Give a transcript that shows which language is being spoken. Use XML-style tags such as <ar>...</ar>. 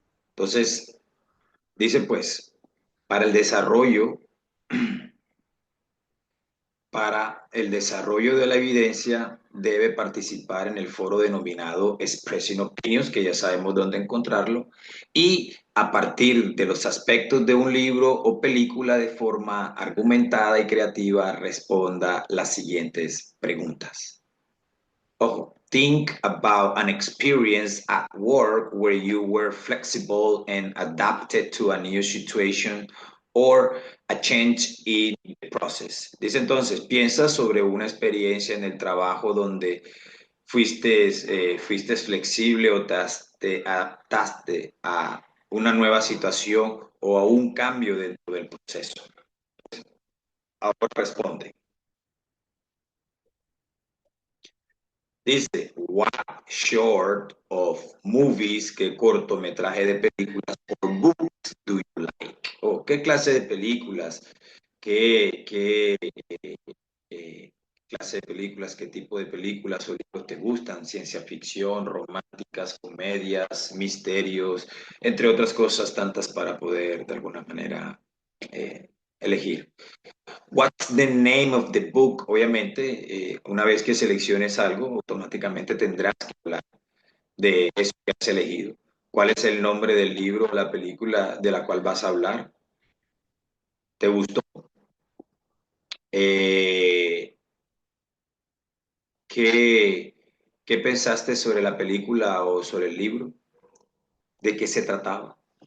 <es>Entonces, dice pues, para el desarrollo Para el desarrollo de la evidencia debe participar en el foro denominado Expressing Opinions, que ya sabemos dónde encontrarlo, y a partir de los aspectos de un libro o película de forma argumentada y creativa, responda las siguientes preguntas.</es> <en>Ojo, think about an experience at work where you were flexible and adapted to a new situation or a change in the process.</en> <es>Dice entonces, piensa sobre una experiencia en el trabajo donde fuiste flexible o te adaptaste a una nueva situación o a un cambio dentro del proceso. Ahora responde.</es> <en>Dice, what short of movies,</en> <es>qué cortometraje de películas</es> <en>or books do you like?</en> <es>O qué clase de películas, qué eh, clase de películas, qué tipo de películas o libros te gustan, ciencia ficción, románticas, comedias, misterios, entre otras cosas tantas para poder de alguna manera elegir.</es> <en>What's the name of the book?</en> <es>Obviamente, una vez que selecciones algo, automáticamente tendrás que hablar de eso que has elegido. ¿Cuál es el nombre del libro o la película de la cual vas a hablar? ¿Te gustó? Eh, ¿qué, qué pensaste sobre la película o sobre el libro? ¿De qué se trataba?</es>